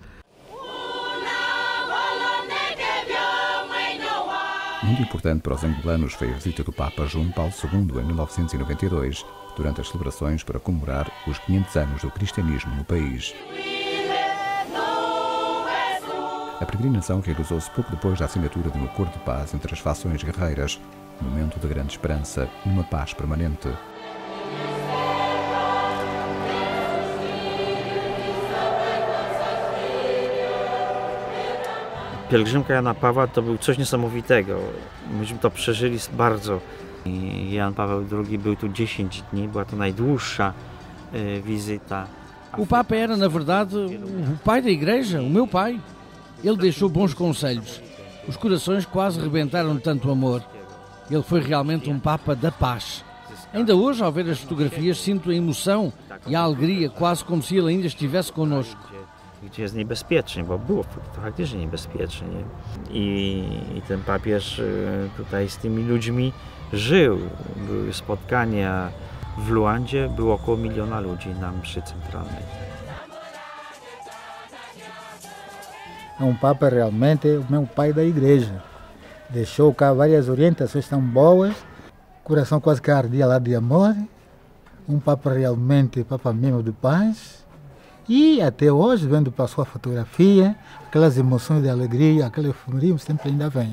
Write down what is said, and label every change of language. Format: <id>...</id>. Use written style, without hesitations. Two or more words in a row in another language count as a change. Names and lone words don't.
<pt>Muito importante para os angolanos foi a visita do Papa João Paulo II em 1992, durante as celebrações para comemorar os 500 anos do cristianismo no país. A peregrinação realizou-se pouco depois da assinatura de um acordo de paz entre as fações guerreiras, um momento de grande esperança e uma paz permanente.</pt> <pl>Pielgrzymka Jana Pawła to był coś niesamowitego. Myśmy to przeżyli bardzo. Jan Paweł II był tu 10 dni, była to najdłuższa wizyta.</pl> <pt>O Papa era, na verdade, o pai da Igreja, o meu pai. Ele deixou bons conselhos. Os corações quase rebentaram de tanto amor. Ele foi realmente um Papa da paz. Ainda hoje, ao ver as fotografias, sinto a emoção e a alegria, quase como se ele ainda estivesse connosco.</pt> <pl>Gdzie jest niebezpiecznie, bo było faktycznie niebezpiecznie. I ten papież tutaj z tymi ludźmi żył. Były spotkania w Luandzie, było około 1 miliona ludzi na mszy centralnej.</pl> <pt>É Papa realmente o meu pai da igreja. Deixou cá várias orientações tão boas, coração quase que ardia lá de amor. Papa realmente, Papa mesmo de paz. E até hoje, vendo para a sua fotografia, aquelas emoções de alegria, aquele euforia sempre ainda vem.</pt>